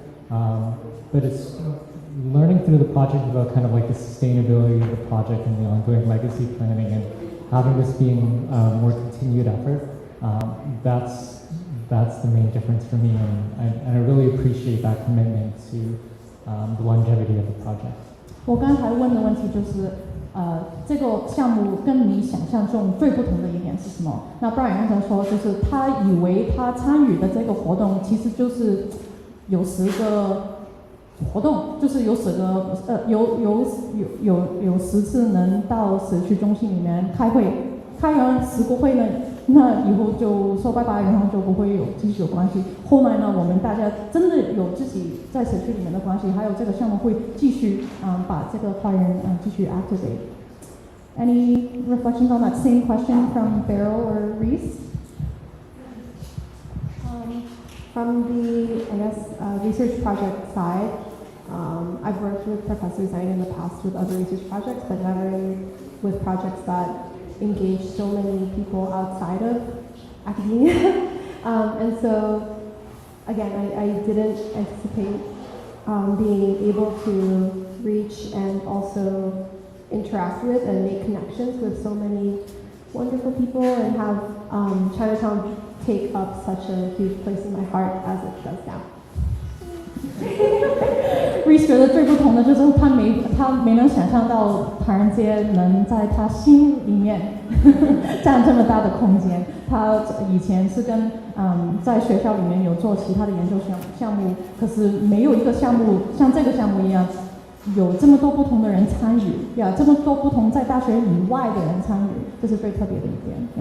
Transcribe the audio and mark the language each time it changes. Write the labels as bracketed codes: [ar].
[en] But it's learning through the project about kind of like the sustainability of the project and the ongoing legacy planning and having this being more continued effort. That's the main difference for me, and I really appreciate that commitment to the longevity of the project. [zh] 我刚才问的问题就是，这个项目跟你想象中最不同的一点是什么？那 Brian 刚才说，就是他以为他参与的这个活动其实就是有10个活动，就是有10个有10次能到社区中心里面开会，开完10个会呢，那以后就说拜拜，然后就不会继续有关系。后来呢，我们大家真的有自己在社区里面的关系，还有这个项目会继续把这个花园继续 activate。 [en] Any reflections on that same question from Beryl or Reese? From the, I guess, research project side, I've worked with Professor Zhang in the past with other research projects, but never with projects that engage so many people outside of academia. And so, again, I didn't anticipate being able to reach and also interact with and make connections with so many wonderful people and have Chinatown take up such a huge place in my heart as it does now. [zh] Reese 觉得最不同的就是他没能想象到唐人街能在他心里面占这么大的空间。他以前是跟在学校里面有做其他的研究项目，可是没有一个项目像这个项目一样有这么多不同的人参与，这么多不同在大学以外的人参与，这是最特别的一点。